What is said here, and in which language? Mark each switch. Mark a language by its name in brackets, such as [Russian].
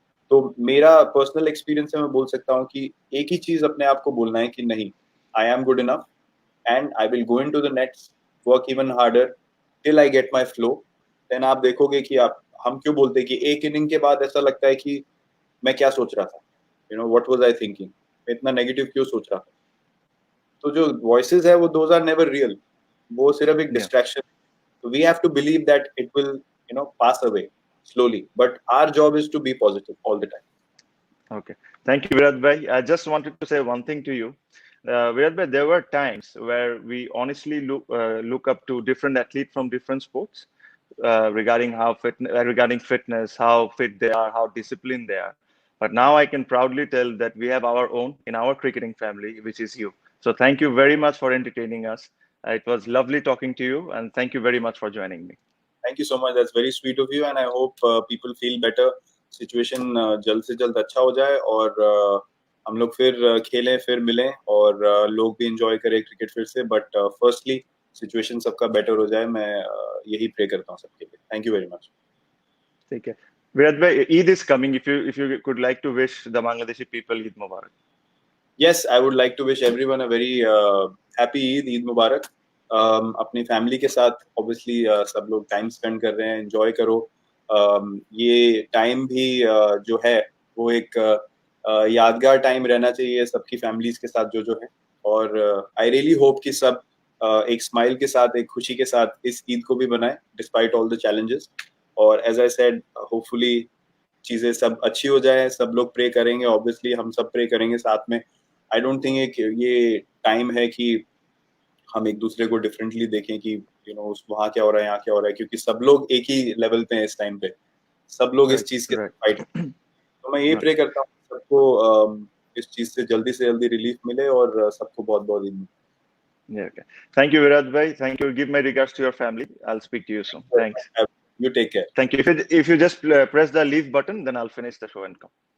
[Hindi] तो मेरा personal experience है, मैं बोल सकता हूँ कि एक ही चीज अपने आप को बोलना है कि नहीं, [English] I am good enough and I will go into the nets, work even harder till I get my flow. [Hindi] Then आप देखोगे कि आप, हम क्यों बोलते हैं कि एक इनिंग के बाद ऐसा लगता है कि मैं क्या सोच रहा था, [English] you know, what was I thinking, [Hindi] मैं इतना नेगेटिव क्यों सोच रहा था। तो जो वॉइसेस है वो [English] those are never real, [Hindi] वो सिर्फ एक distraction. [English] So we have to believe that it will, you know, pass away slowly. But our job is to be positive all the time. Okay. Thank you, Virat Bhai. I just wanted to say one thing to you. Virat Bhai, there were times where we honestly look up to different athletes from different sports regarding regarding fitness, how fit they are, how disciplined they are. But now I can proudly tell that we have our own in our cricketing family, which is you. So thank you very much for entertaining us. It was lovely talking to you, and thank you very much for joining me. Thank you so much. That's very sweet of you, and I hope people feel better. [Hindi] Situation जल्द से जल्द अच्छा हो जाए और हम लोग फिर खेलें, फिर मिलें, और लोग भी एंजॉय करें क्रिकेट फिर से। बट फर्स्टली सिचुएशन सबका बेटर हो जाए, मैं यही प्रे करता हूँ सबके लिए। [English] Thank you very much. [Hindi] ठीक है [English] Virat bhai, Eid is coming. If you could like to wish the Bangladeshi people Eid Mubarak. Yes, I would like to wish everyone a very happy Eid Mubarak. [Hindi] अपनी family के साथ obviously सब लोग time spend कर रहे हैं, enjoy करो। ये टाइम भी जो है वो एक यादगार टाइम रहना चाहिए सबकी फैमिलीज के साथ जो है। और [English] I really hope [Hindi] कि सब एक स्माइल के साथ, एक खुशी के साथ इस ईद को भी बनाए [English] Despite all the challenges. [Hindi] और [English] as I said, [Hindi] होपफुली चीजें सब अच्छी हो जाए, सब लोग प्रे करेंगे, ऑब्वियसली हम सब प्रे करेंगे साथ में। [English] I don't think [Hindi] ये टाइम है कि हम एक दूसरे को डिफरेंटली देखें कि [English] you know [Hindi] वहाँ क्या हो रहा है, यहाँ क्या हो रहा है, क्योंकि सब लोग एक ही लेवल पे हैं इस टाइम पे, सब लोग इस चीज के फाइट। तो मैं ये प्रे करता हूँ सबको इस चीज से जल्दी रिलीफ मिले और सबको बहुत बहुत Eid. [English] Yeah, okay. Thank you, Virat bhai. Thank you. Give my regards to your family. I'll speak to you soon. Thanks. You take care. Thank you. If you just press the leave button, then I'll finish the show and come.